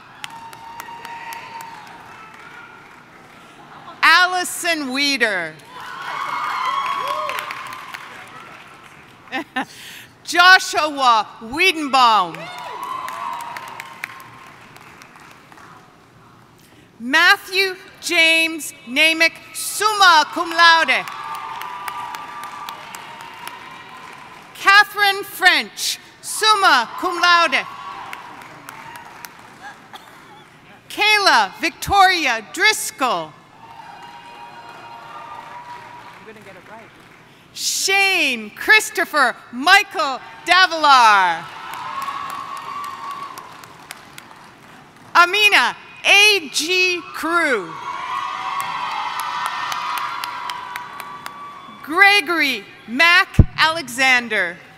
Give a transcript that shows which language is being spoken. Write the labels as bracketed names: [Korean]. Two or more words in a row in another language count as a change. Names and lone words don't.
[English] Allison Weeder. Joshua Wiedenbaum. Matthew James Namick, [Latin] summa cum laude. [English] Catherine French, [Latin] summa cum laude. [English] Kayla Victoria Driscoll. I'm going to get it right. Shane Christopher Michael Davilar. Amina A.G. Crew. Gregory Mac Alexander.